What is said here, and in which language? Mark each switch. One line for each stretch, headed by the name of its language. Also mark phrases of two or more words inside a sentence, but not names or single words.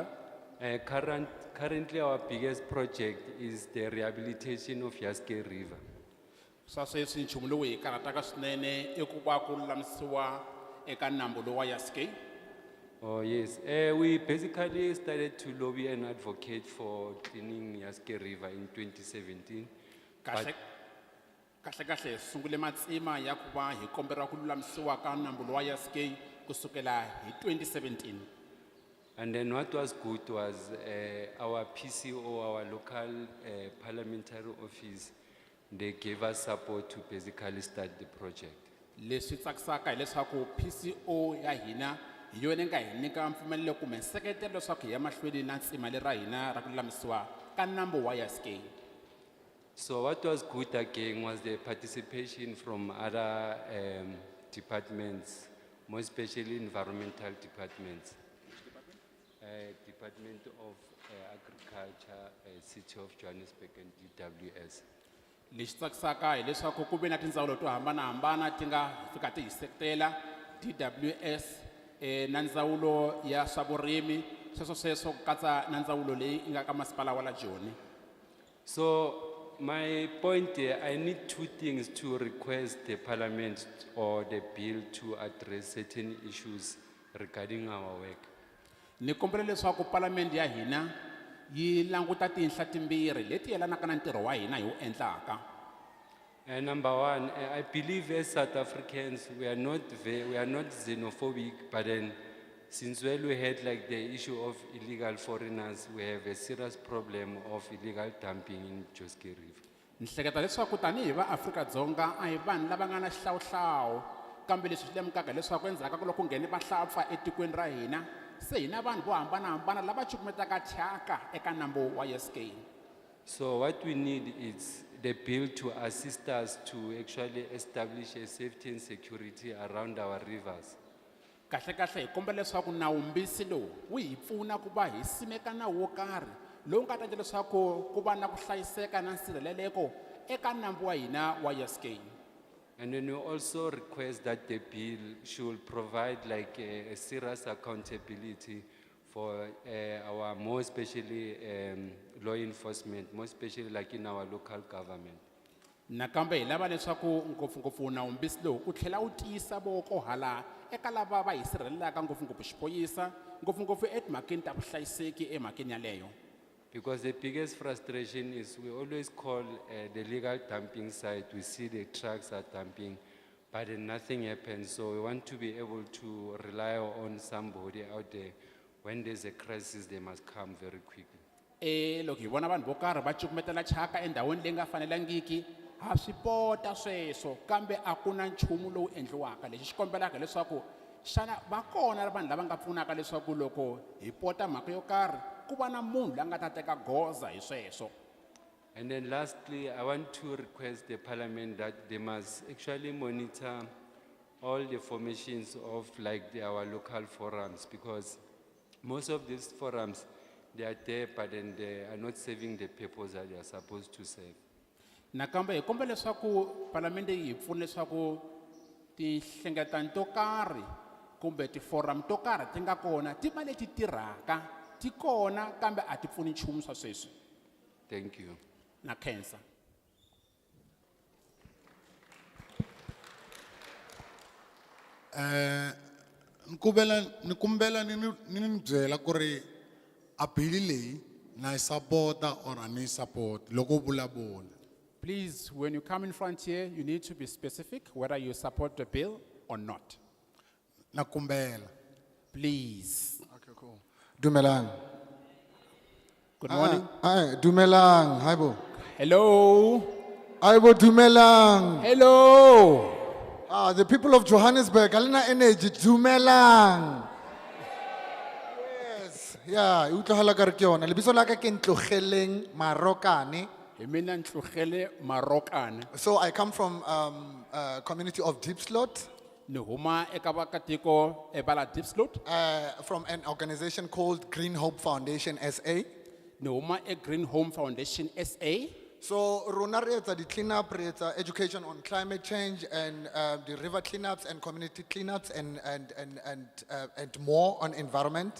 English: Currently, our biggest project is the rehabilitation of Yaske River.
Tsonga: Sase sinchumu lowu hi karataka swinene I ku va ku lulamisiwa eka nambu lowa Yaske.
English: Oh yes, we basically started to lobby and advocate for cleaning Yaske River in 2017.
Tsonga: Kahle kahle sungule matsima ya ku va hi kombera ku lulamisiwa ka nambu lowa Yaske kusukela hi 2017.
English: And then what was good was our PCO, our local parliamentary office, they gave us support to basically start the project.
Tsonga: Leswi tsakisaka hileswaku PCO ya hina hi yona nga hi nyika mpfumelelo kumbe nseketelo leswaku hi ya mahlweni na ntsima lera hina ra ku lulamisiwa ka nambu wa Yaske.
English: So what was good again was the participation from other departments, more especially environmental departments. Department of Agriculture, City of Johannesburg and DWS.
Tsonga: Leswi tsakisaka hileswaku ku ve na tindzawulo to hambanahambana ti nga fika ti hi seketela DWS na ndzawulo ya swa vurimi sweswo ku katsa na ndzawulo leyi nga ka masipala wa la Joni.
English: So my point here, I need 2 things to request the parliament or the bill to address certain issues regarding our work.
Tsonga: Ni kombela leswaku parliament ya hina yi languta tinhla timbirhi leti yelanaka na ntirho wa hina hi wu endlaka.
English: Number 1, I believe as South Africans we are not xenophobic, but then since when we had like the issue of illegal foreigners, we have a serious problem of illegal dumping in Joski River.
Tsonga: Ni hleketa leswaku tanihi va Afrika-Dzonga a hi vanhu lava nga na xihlawuhlawu kambe leswi swi lemukaka leswaku endzhaku ka loko nghene vahlampfa etikweni ra hina se hina vanhu vo hambanahambana lava cukumetaka thyaka eka nambu wa Yeskay.
English: So what we need is the bill to assist us to actually establish a safety and security around our rivers.
Tsonga: Kahle kahle hi kombela leswaku nawumbisi lowu wu hi pfuna ku va hi simeka nawu wo karhi lowu nga ta endla leswaku ku va na ku hlayiseka na nsirheleleko eka nambu wa hina wa Yeskay.
English: And then we also request that the bill should provide like a serious accountability for our more especially law enforcement, more especially like in our local government.
Tsonga: Nakambe hi lava leswaku ngopfungopfu nawumbisi lowu u tlhela wu tiyisa voko hala eka lava va hi sirhelelaka ngopfungopfu xipoyisa ngopfungopfu etimhakeni ta vuhlayiseki emhakeni yaleyo.
English: Because the biggest frustration is we always call the legal dumping site, we see the trucks are dumping, but then nothing happens. So we want to be able to rely on somebody out there. When there's a crisis, they must come very quickly.
Tsonga: Loko hi vona vanhu vo karhi va cukumetela thyaka endhawini leyi nga fanelangiki ha swi pota sweswo kambe a ku na nchumu lowu endliwaka lexi xi kombelaka leswaku xana va kona vanhu lava nga pfunaka leswaku loko hi pota mhaka yo karhi ku va na munhu la nga ta teka goza hi sweswo.
English: And then lastly, I want to request the parliament that they must actually monitor all the formations of like our local forums, because most of these forums, they are there, but then they are not serving the purpose that they are supposed to serve.
Tsonga: Nakambe hi kombela leswaku palamende yi hi pfuna leswaku tinhlengeletano to karhi kumbe tiforum to karhi ti nga kona ti va leti tirhaka ti kona kambe a ti pfuni nchumu swa sweswi.
English: Thank you.
Tsonga: Na khensa. Nikumbela ni byela ku ri a bili leyi na yi sapota or a ni yi support loko vulavula.
English: Please, when you come in front here, you need to be specific whether you support the bill or not.
Tsonga: Nakumbela.
English: Please. Okay, cool. Dumelang. Good morning. Hi, Dumelang. Hi, bo. Hello. Hi, bo, Dumelang. Hello. The people of Johannesburg, Alina Energy, Dumelang.
Southern Sotho: Yes, yeah, utlahala ka re ke yona. Lebitso la ka ke Ntlogeleng Marokane.
Tsonga: Mina Ntlogele Marokane.
English: So I come from a community of Diepsloot,
Tsonga: Ni huma eka vaakatiko ebala Diepsloot.
English: from an organization called Green Hope Foundation SA.
Tsonga: Ni huma e Green Home Foundation SA.
Southern Sotho: So rona re etsa di cleanup, re etsa
English: education on climate change and the river cleanups and community cleanups and more on environment.